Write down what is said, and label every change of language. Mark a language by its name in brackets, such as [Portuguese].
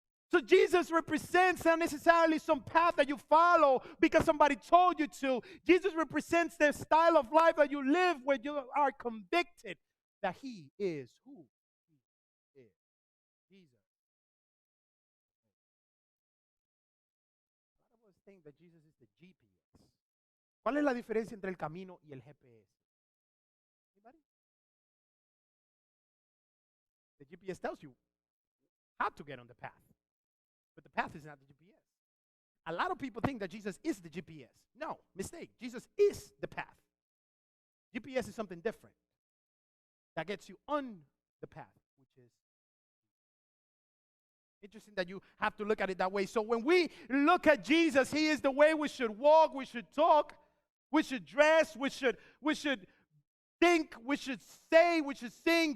[English] So Jesus represents not necessarily some path that you follow because somebody told you to. Jesus represents the style of life that you live where you are convicted that he is who he is. Jesus. Think that Jesus is the GPS. [Spanish] ¿Cuál es la diferencia entre el camino y el GPS? [English] Anybody? The GPS tells you how to get on the path, but the path is not the GPS. A lot of people think that Jesus is the GPS. No, mistake. Jesus is the path. GPS is something different that gets you on the path, which is interesting that you have to look at it that way. So when we look at Jesus, he is the way we should walk, we should talk, we should dress, we should think, we should say, we should sing.